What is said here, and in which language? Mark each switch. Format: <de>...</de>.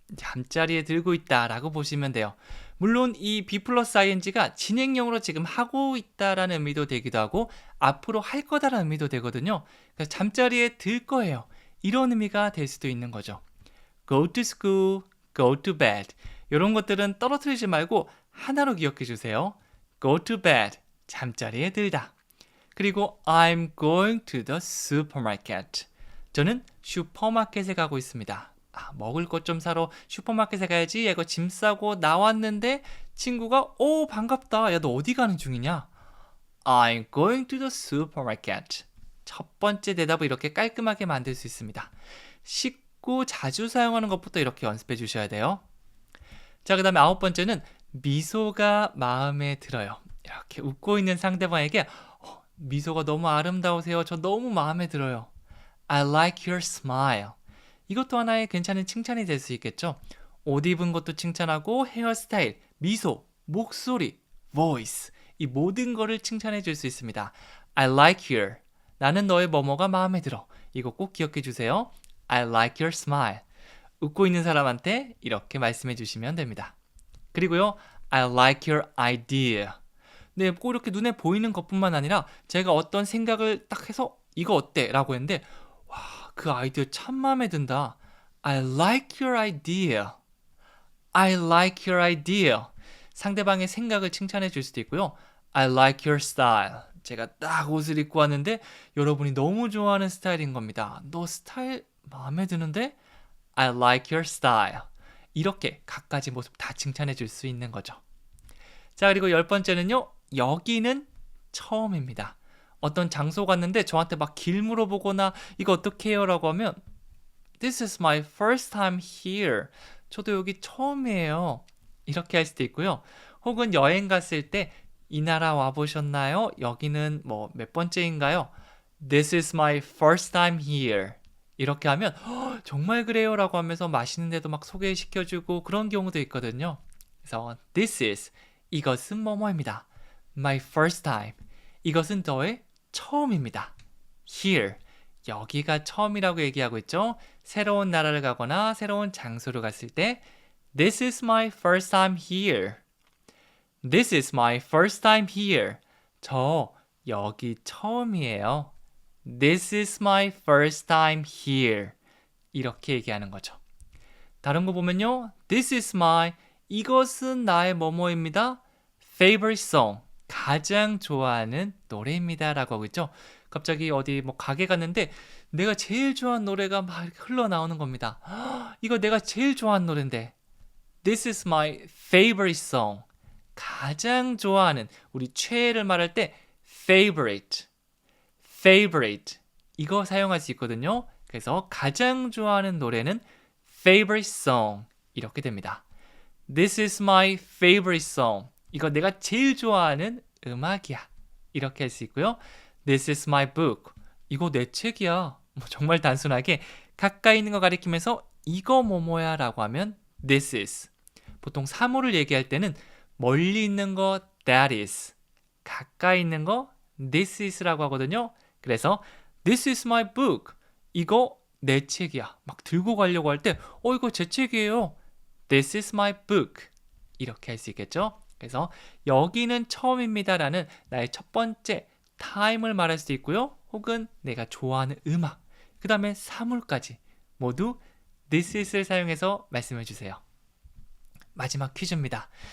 <ko>잠자리에 들고 있다 라고 보시면 돼요. 물론 이 be 플러스 ing가 진행형으로 지금 하고 있다라는 의미도 되기도 하고 앞으로 할 거다라는 의미도 되거든요. 그래서 잠자리에 들 거예요. 이런 의미가 될 수도 있는 거죠.</ko> <en>go to school, go to bed.</en> <ko>이런 것들은 떨어뜨리지 말고 하나로 기억해 주세요.</ko> <en>go to bed,</en> <ko>잠자리에 들다. 그리고</ko> <en>I'm going to the supermarket.</en> <ko>저는 슈퍼마켓에 가고 있습니다. 먹을 것 좀 사러 슈퍼마켓에 가야지. 이거 짐 싸고 나왔는데 친구가 반갑다. 야, 너 어디 가는 중이냐?</ko> <en>I'm going to the supermarket.</en> <ko>첫 번째 대답을 이렇게 깔끔하게 만들 수 있습니다. 쉽고 자주 사용하는 것부터 이렇게 연습해 주셔야 돼요. 자, 그 다음에 9번째는 미소가 마음에 들어요. 이렇게 웃고 있는 상대방에게 미소가 너무 아름다우세요. 저 너무 마음에 들어요.</ko> <en>I like your smile.</en> <ko>이것도 하나의 괜찮은 칭찬이 될 수 있겠죠. 옷 입은 것도 칭찬하고 헤어스타일, 미소, 목소리, voice 이 모든 거를 칭찬해 줄 수 있습니다.</ko> <en>I like your.</en> <ko>나는 너의 뭐뭐가 마음에 들어. 이거 꼭 기억해 주세요.</ko> <en>I like your smile.</en> <ko>웃고 있는 사람한테 이렇게 말씀해 주시면 됩니다. 그리고요,</ko> <en>I like your idea.</en> <ko>네, 꼭 이렇게 눈에 보이는 것뿐만 아니라 제가 어떤 생각을 딱 해서 이거 어때? 라고 했는데 와, 그 아이디어 참 마음에 든다.</ko> <en>I like your idea. I like your idea.</en> <ko>상대방의 생각을 칭찬해 줄 수도 있고요.</ko> <en>I like your style.</en> <ko>제가 딱 옷을 입고 왔는데 여러분이 너무 좋아하는 스타일인 겁니다. 너 스타일 마음에 드는데?</ko> <en>I like your style.</en> <ko>이렇게 갖가지 모습 다 칭찬해 줄 수 있는 거죠. 자, 그리고 10번째는요. 여기는 처음입니다. 어떤 장소 갔는데 저한테 막 길 물어보거나 이거 어떻게 해요? 라고 하면</ko> <en>This is my first time here.</en> <ko>저도 여기 처음이에요. 이렇게 할 수도 있고요. 혹은 여행 갔을 때 이 나라 와보셨나요? 여기는 뭐 몇 번째인가요?</ko> <en>This is my first time here.</en> <ko>이렇게 하면 정말 그래요? 라고 하면서 맛있는 데도 막 소개시켜주고 그런 경우도 있거든요. 그래서</ko> <en>This is</en> <ko>이것은 뭐뭐입니다.</ko> <en>My first time.</en> <ko>이것은 너의 처음입니다.</ko> <en>Here.</en> <ko>여기가 처음이라고 얘기하고 있죠. 새로운 나라를 가거나 새로운 장소를 갔을 때</ko> <en>This is my first time here. This is my first time here.</en> <ko>저 여기 처음이에요.</ko> <en>This is my first time here.</en> <ko>이렇게 얘기하는 거죠. 다른 거 보면요.</ko> <en>This is my</en> <ko>이것은 나의 뭐뭐입니다.</ko> <en>Favorite song.</en> <ko>가장 좋아하는 노래입니다. 라고 하고 있죠. 갑자기 어디 뭐 가게 갔는데 내가 제일 좋아하는 노래가 막 이렇게 흘러나오는 겁니다. 이거 내가 제일 좋아하는 노래인데</ko> <en>This is my favorite song.</en> <ko>가장 좋아하는 우리 최애를 말할 때 favorite.</ko> <en>favorite.</en> <ko>이거 사용할 수 있거든요. 그래서 가장 좋아하는 노래는 favorite song. 이렇게 됩니다.</ko> <en>This is my favorite song.</en> <ko>이거 내가 제일 좋아하는 음악이야. 이렇게 할 수 있고요.</ko> <en>This is my book.</en> <ko>이거 내 책이야. 정말 단순하게 가까이 있는 거 가리키면서 이거 뭐뭐야 라고 하면 this is. 보통 사물을 얘기할 때는 멀리 있는 거 that is. 가까이 있는 거 this is라고 하거든요.</ko> <en>그래서 this is my book.</en> <ko>이거 내 책이야. 막 들고 가려고 할 때 이거 제 책이에요.</ko> <en>This is my book.</en> <ko>이렇게 할 수 있겠죠. 그래서 여기는 처음입니다라는 나의 첫 번째 time을 말할 수도 있고요. 혹은 내가 좋아하는 음악, 그 다음에 사물까지 모두 this is를 사용해서 말씀해 주세요. 마지막 퀴즈입니다.</ko>